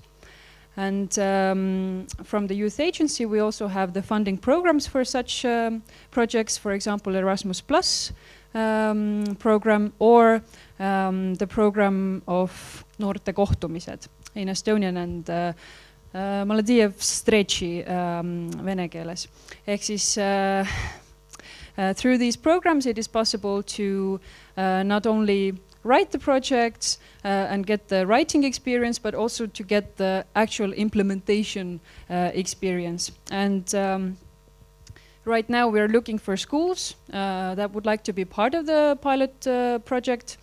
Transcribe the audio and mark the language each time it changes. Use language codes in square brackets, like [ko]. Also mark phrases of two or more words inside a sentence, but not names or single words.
[en] And from the youth agency, we also have the funding programs for such projects, for example, Erasmus Plus program or the program of Noorte kohtumised in Estonian and Maladijev Strechi [et] vene keeles. Ehk siis [en] through these programs it is possible to not only write the projects and get the writing experience, but also to get the actual implementation experience. And right now we're looking for schools that would like to be part of the pilot project.